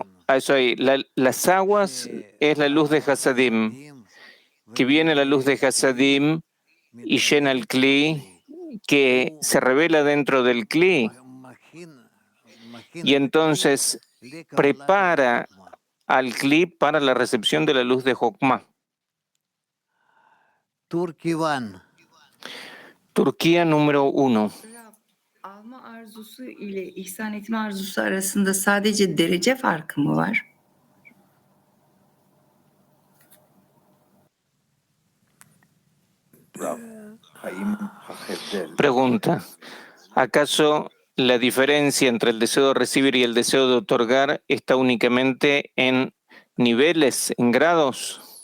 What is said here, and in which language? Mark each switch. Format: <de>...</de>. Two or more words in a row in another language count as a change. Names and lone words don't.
<es>a eso ahí, las aguas es la luz de Hasadim, que viene la luz de Hasadim y llena el Kli, que se revela dentro del Kli, y entonces prepara al Kli para la recepción de la luz de Jokma. Turkivan. Turquía número 1.</es> <tr>Alma arzusu ile ihsan etme arzusu arasında sadece derece farkı mı var?</tr> <es>Pregunta, ¿acaso la diferencia entre el deseo de recibir y el deseo de otorgar está únicamente en niveles, en grados?</es>